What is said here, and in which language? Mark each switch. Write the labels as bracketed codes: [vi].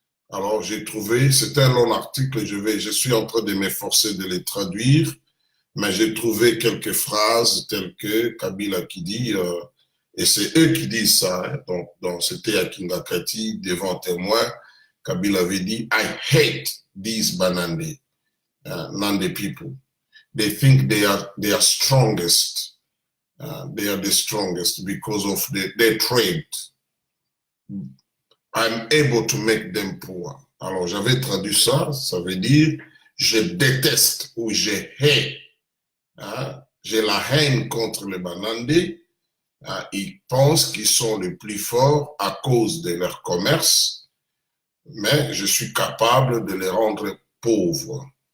[fr] Alors j'ai trouvé, c'est un long article, je suis en train de m'efforcer de les traduire, mais j'ai trouvé quelques phrases telles que Kabila qui dit, et c'est eux qui disent ça, donc c'était à Kingakati devant témoin, Kabila avait dit, [en] I hate these Banande, Nande people. They think they are strongest. They are the strongest because of their trade. I'm able to make them poor. [fr] Alors, j'avais traduit ça, ça veut dire je déteste ou je hais. J'ai la haine contre les Banandés Ils pensent qu'ils sont les plus forts à cause de leur commerce, mais je suis capable de les rendre pauvres.